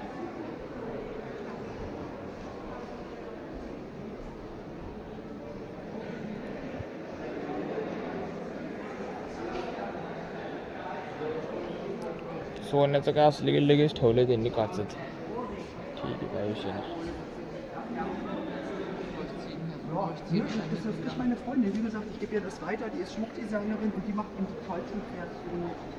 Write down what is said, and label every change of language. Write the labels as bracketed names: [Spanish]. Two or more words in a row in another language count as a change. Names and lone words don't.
[Marathi] सोन्याचं काय असलं की लगेच ठेवलं त्यांनी काचत. ठीक आहे, काय विषय नाही. [German] Ja, das ist meine Freundin. Wie gesagt, ich gebe ihr das weiter. Die ist Schmuckdesignerin und die macht eben die tollsten Kreationen.